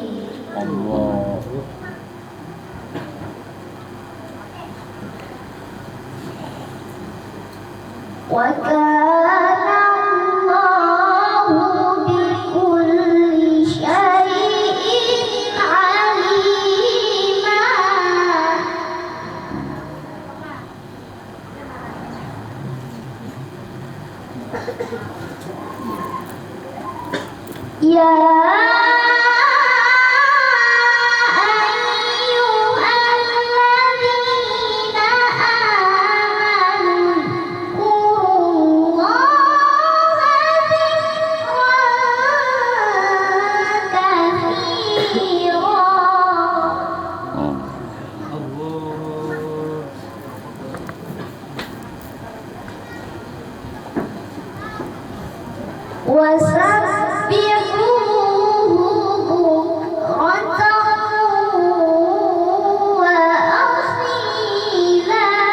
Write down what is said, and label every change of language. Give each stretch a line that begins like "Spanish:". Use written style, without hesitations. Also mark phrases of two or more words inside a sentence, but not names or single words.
Arabic: Allah. وكان الله بكل شيء عليما. يا أيها الذين آمنوا اذكروا الله ذكرا كثيرا. وسبحوه بكرة وأصيلا.